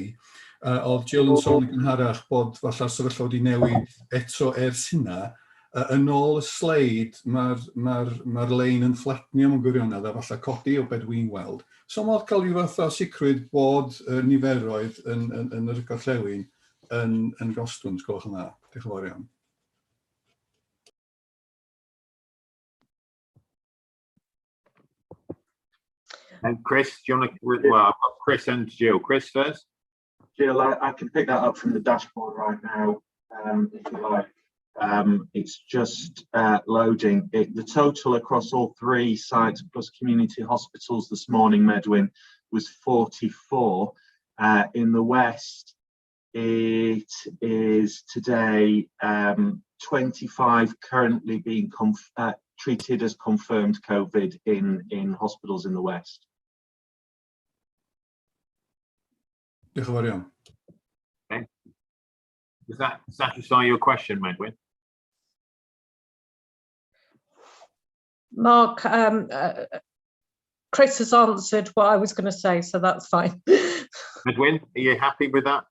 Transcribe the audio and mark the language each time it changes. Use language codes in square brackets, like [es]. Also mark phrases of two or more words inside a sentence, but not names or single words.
[cy] Oedd Jill yn sôn yn gynharach bod falle sefyllfa wedi newid eto ers hynna. Yn ôl y sleid, mae'r lein yn fflatnio mewn gwirionedd a falle codi o beth dwi'n weld. So modd cael rhyw fath o sicrwydd bod y niferoedd yn yr gorllewin yn gostwng, gwelwch yn dda. Diolch yn fawr iawn. [en] And Chris, do you want to, well, I've got Chris and Jill. Chris first. Jill, I can pick that up from the dashboard right now, if you like. It's just loading. The total across all 3 sites plus community hospitals this morning, Medwyn, was 44. In the West, it is today 25 currently being treated as confirmed COVID in hospitals in the West. [cy] Diolch yn fawr iawn. [en] Okay. Does that satisfy your question, Medwyn? Mark, Chris has answered what I was going to say, so that's fine. Medwyn, are you happy with that?